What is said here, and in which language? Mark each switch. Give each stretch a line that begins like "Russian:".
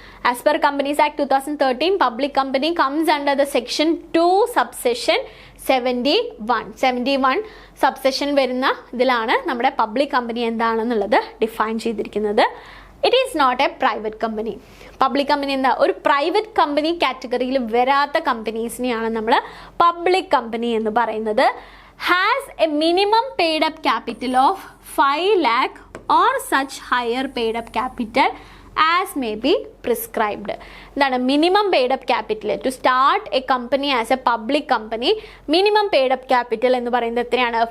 English: as per companies act 2013, public company comes under the section 2 subsection 71
Malayalam: subsection വരുന്ന ഇതിലാണ് നമ്മുടെ public company എന്താണെന്നുള്ളത് define ചെയ്തിരിക്കുന്നത്.
English: It is not a private company.
Malayalam: Public company എന്താ, ഒരു private company കാറ്റഗറിയിൽ വരാത്ത കമ്പനീസിനെയാണ് നമ്മൾ പബ്ലിക് കമ്പനി എന്ന് പറയുന്നത്.
English: has a minimum paid up capital of 5 lakh or such higher paid up capital as may be prescribed. എന്താണ് minimum paid up capital to start a company as a public company?
Malayalam: Minimum paid up capital എന്ന് പറയുന്നത് എത്രയാണ്?